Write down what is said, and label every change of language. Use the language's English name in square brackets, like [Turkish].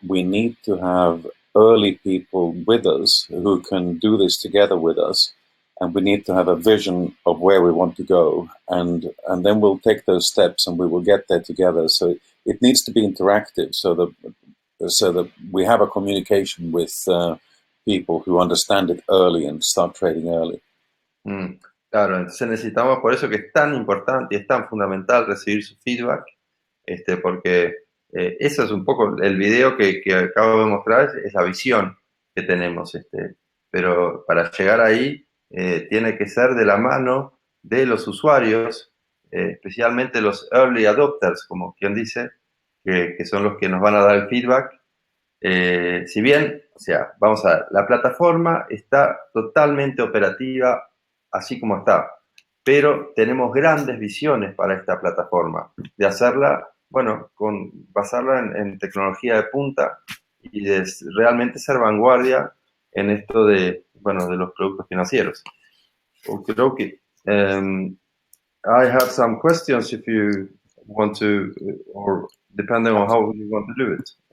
[English] We need to have early people with us who can do this together with us, and we need to have a vision of where we want to go, and then we'll take those steps and we will get there together. So it needs to be interactive, so that we have a communication with people who understand it early and start trading early. [Spanish] Claro, entonces necesitamos, por eso que es tan importante y es tan fundamental recibir su feedback, porque eso es un poco el video que acabo de mostrar, es la visión que tenemos, pero para llegar ahí tiene que ser de la mano de los usuarios, especialmente los early adopters, como quien dice, que son los que nos van a dar el feedback. Si bien, o sea, vamos a ver, la plataforma está totalmente operativa así como está, pero tenemos grandes visiones para esta plataforma, de hacerla, bueno, basarla en tecnología de punta y de realmente ser vanguardia en esto de los productos financieros. [English] Okay. I have some questions if you want to, or depending on how you want to do it.